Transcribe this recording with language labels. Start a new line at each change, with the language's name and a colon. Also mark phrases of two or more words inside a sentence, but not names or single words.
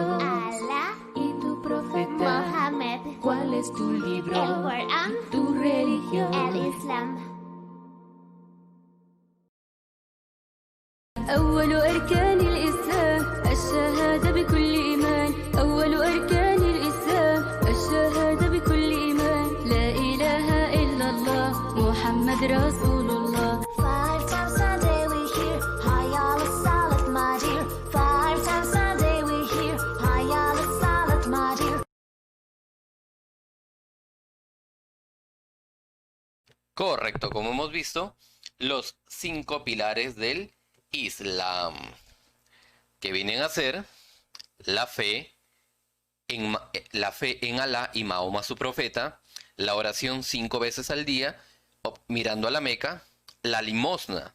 Spanish: Allah ¿Y tu profeta? Mohammed, ¿Cuál es tu libro? el Corán, ¿Tu religión? el Islam.
Arabic: أول أركان الإسلام الشهادة بكل إيمان. أول أركان الإسلام الشهادة بكل إيمان. لا إله إلا الله محمد رسول الله.
English: 5 times a day we hear
Arabic: حي على الصلاة
English: my dear. 5 times a day we hear
Arabic: حي على الصلاة
English: my dear.
Spanish: Correcto, como hemos visto, los 5 pilares del Islam, que vienen a ser la fe en Alá y Mahoma su profeta, la oración 5 veces al día, mirando a la Meca, la limosna.